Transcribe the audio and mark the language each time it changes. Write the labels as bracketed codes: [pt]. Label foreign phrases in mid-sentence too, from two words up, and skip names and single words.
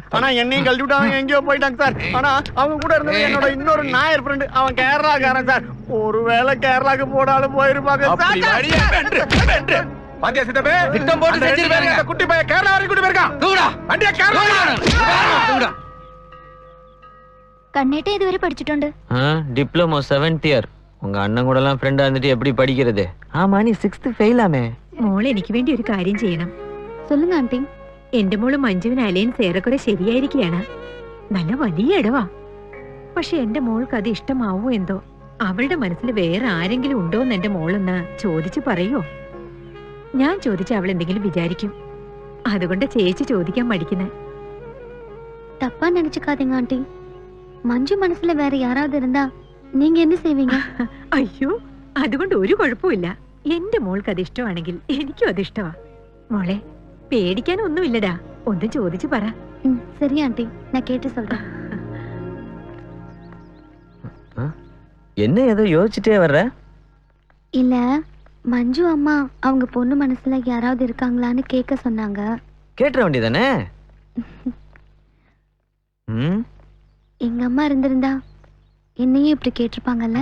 [ta] ஆனா என்னையும் கழட்டி விட்டாங்க, எங்கேயோ போயிட்டாங்க சார். ஆனா அவங்க கூட இருந்தது என்னோட இன்னொரு நாயர் ஃப்ரெண்ட். அவன் கேரளாக்காரன் சார். ஒருவேளை கேரளாக்கு போனாலும் போயிருப்பாங்க அப்படி வழியா வென்று வென்று. பாத்தியா சித்தப்பே, திட்டம் போட்டு செஞ்சிருக்காங்க. அந்த குட்டி பையன் கேரளா வரைக்கும் கூட்டி போயிருக்கான். தூடா வண்டியா கேரளா தூடா. [ml] കണ്ണേട്ട ഇതുവരെ പഠിച്ചിട്ടുണ്ട്. [en] diploma 7th year. [ta] உங்க அண்ணன் கூட எல்லாம் ஃப்ரெண்டா இருந்துட்டு எப்படி படிக்கிறது? ஆமா நீ 6th ഫെയിലാമേ. [ml] മോൾ എനിക്ക് വേണ്ടി ഒരു കാര്യം ചെയ്യണം. சொல்லுங்க ആന്റി. എന്റെ മോള് മഞ്ജുവിന് അലയൻസ് ഏറെക്കുറെ ശരിയായിരിക്കുകയാണ്. നല്ല വലിയ ഇടവാ. പക്ഷെ എന്റെ മോൾക്ക് അത് ഇഷ്ടമാവോ എന്തോ. അവളുടെ മനസ്സിൽ വേറെ ആരെങ്കിലും ഉണ്ടോന്ന് എന്റെ മോളൊന്ന് ചോദിച്ചു പറയോ? ഞാൻ ചോദിച്ച അവൾ എന്തെങ്കിലും വിചാരിക്കും. അതുകൊണ്ട് ചേച്ചി ചോദിക്കാൻ മടിക്കുന്നേ. [ta] தப்பா நினைச்சுக்காதீங்க ஆண்டி. மஞ்சு மனசுல வேற யாராவது இருந்தா நீங்க என்ன செய்வீங்க? [ml] അയ്യോ അതുകൊണ്ട് ഒരു കുഴപ്പമില്ല. എന്റെ മോൾക്ക് അത് ഇഷ്ടമാണെങ്കിൽ എനിക്കും അത് ഇഷ്ടമാ. മോളെ പേടിക്കാനൊന്നുമില്ലടാ, ഒന്ന് ചോദിച്ചു പറ. [ta] சரி ஆண்டி, நான் கேட்டு சொல்றேன். என்ன ஏதோ யோசிச்சுட்டே வர்ற? இல்ல மஞ்சு அம்மா அவங்க பொண்ணு மனசுல யாராவது இருக்காங்களான்னு கேட்க சொன்னாங்க. கேட்ற வேண்டியதானே? எங்க அம்மா இருந்திருந்தா என்னையும் இப்படி கேட்டிருப்பாங்கல்ல?